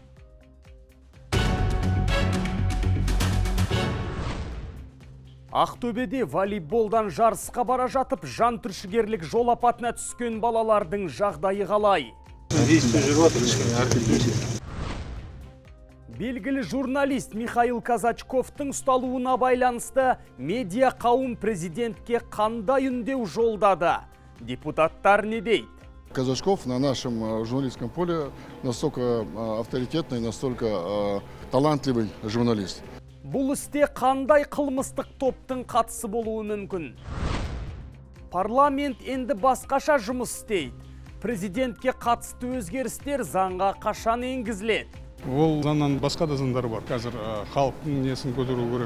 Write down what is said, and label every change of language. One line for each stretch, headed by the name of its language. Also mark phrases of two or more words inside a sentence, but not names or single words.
Kazakh: Ақтөбеде волейболдан жарысқа бара жатып, жан түршігерлік жол апатына түскен балалардың жағдайы қалай? Белгілі журналист Михаил Казачковтың ұсталуына байланысты медиа қауым президентке қандай үндеу жолдады? Депутаттар не дейді?
Russian: Казачков на нашем журналистском поле настолько авторитетный, настолько талантливый журналист.
Kazakh: Бұл істе қандай қылмыстық топтың қатысы болуы мүмкін? Парламент енді басқаша жұмыс істейді. Президентке қатысты өзгерістер заңға қашан енгізіледі? Ол заңнан басқа да заңдар бар. Қазір халықтың несін көтеру керек.